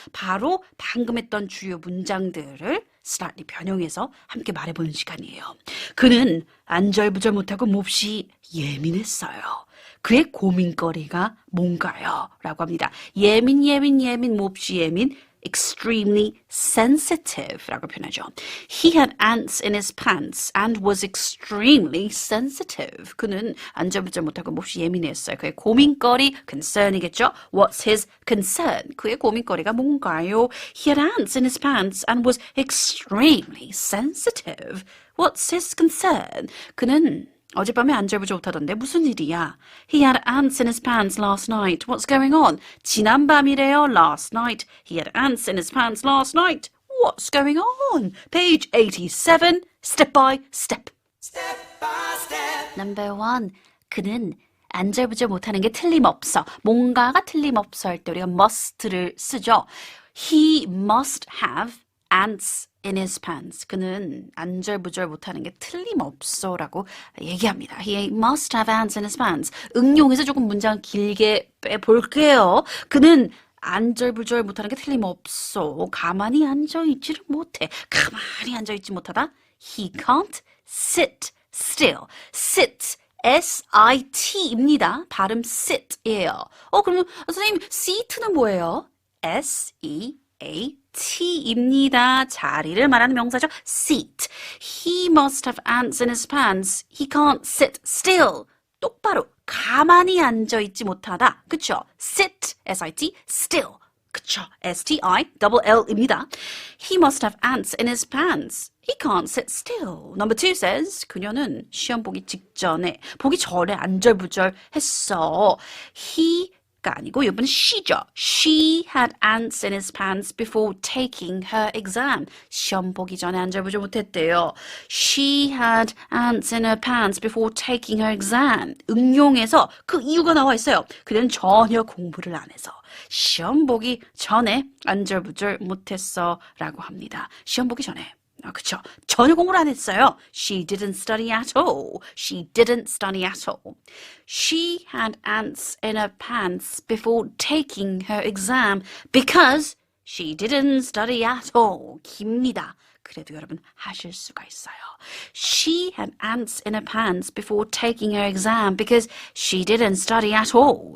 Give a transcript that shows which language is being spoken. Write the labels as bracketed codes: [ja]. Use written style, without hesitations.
[ko] 바로 방금 했던 주요 문장들을 slightly 변형해서 함께 말해보는 시간이에요. 그는 안절부절 못하고 몹시 예민했어요. 그의 고민거리가 뭔가요? 라고 합니다. 예민, 몹시 예민, [en] extremely sensitive [ko] 라고 표현하죠. [en] He had ants in his pants and was extremely sensitive. [ko] 그는 안절부절 못하고 몹시 예민했어요. 그의 고민거리, concern이겠죠. [en] What's his concern? [ko] 그의 고민거리가 뭔가요? [en] He had ants in his pants and was extremely sensitive. What's his concern? [ko] 그는 어젯밤에 안절부절 못하던데 무슨 일이야? [en] He had ants in his pants last night. What's going on? [ko] 지난밤이래요. [en] Last night. He had ants in his pants last night. What's going on? Page 87. Step by step. Step by step. Number 1. [ko] 그는 안절부절 못하는 게 틀림없어. 뭔가가 틀림없어 할 때 우리가 must를 쓰죠. [en] He must have ants in his pants. [ko] 그는 안절부절 못하는 게 틀림없어 라고 얘기합니다. [en] He must have ants in his pants. [ko] 응용해서 조금 문장 길게 빼볼게요. 그는 안절부절 못하는 게 틀림없어. 가만히 앉아있지를 못해. 가만히 앉아있지 못하다. [en] He can't sit still. sit, S-I-T입니다. [ko] 발음 sit이에요. 그러면 선생님 seat는 뭐예요? S-E-A-T입니다. 자리를 말하는 명사죠. seat. [en] He must have ants in his pants. He can't sit still. [ko] 똑바로 가만히 앉아있지 못하다. 그쵸? sit, S-I-T, still. 그쵸? S-T-I-L-L입니다. [en] He must have ants in his pants. He can't sit still. Number 2 says [ko] 그녀는 시험 보기 전에 안절부절 했어. He가 아니고 이번엔 she죠. [en] She had ants in his pants before taking her exam. [ko] 시험 보기 전에 안절부절 못했대요. [en] She had ants in her pants before taking her exam. [ko] 응용해서 그 이유가 나와 있어요. 그는 전혀 공부를 안 해서 시험 보기 전에 안절부절 못했어 라고 합니다. 시험 보기 전에. 그쵸. 전혀 공부를 안 했어요. [en] She didn't study at all. She didn't study at all. She had ants in her pants before taking her exam because She didn't study at all. [ko] 깁니다. 그래도 여러분 하실 수가 있어요. [en] She had ants in her pants before taking her exam because she didn't study at all.